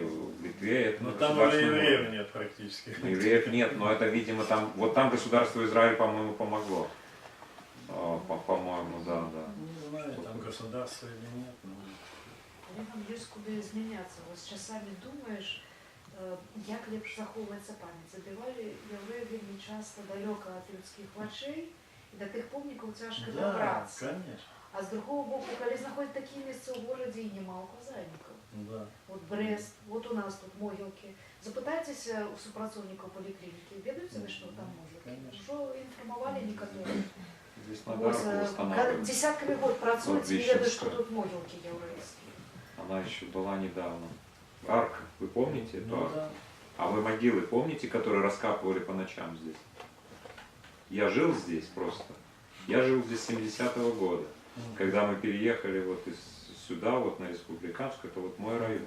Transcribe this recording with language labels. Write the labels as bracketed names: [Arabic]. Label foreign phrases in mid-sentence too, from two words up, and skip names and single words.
[Russian] В Литве это... Но там уже евреев нет практически. Евреев нет, но это, видимо, там... Вот там государство Израиль, по-моему, помогло. По-моему, да. Не знаю, там государство или нет. Но... Там есть куда изменяться. Вот с часами думаешь, [Belarusian] як лепш захоўваецца памяць. Забівалі яўрэі вельмі часта далёка ад людскіх вачэй, і да тых помнікаў цяжка дабрацца. [Russian] Конечно. [Belarusian] А з другого боку, калі знаходзяць такія месцы ў горадзе і няма указальнікаў. [Russian] Да. [Belarusian] Вот Брест, вот у нас тут могілкі. Запытайцеся у супрацоўнікаў паліклінікі, ведаеце вы, што там могілкі? Ужо інфармавалі некаторыя. [Russian] Здесь на дорогу устанавливают. [Belarusian] Десятками год працуюць, не ведаюць, што тут могілкі яўрэйскія. [Russian] Она еще была недавно. Арка, вы помните эту арку? Да. А вы могилы помните, которые раскапывали по ночам здесь? Я жил здесь просто. Я жил здесь с 70-го года. Когда мы переехали вот сюда, вот на Республиканскую, это вот мой район.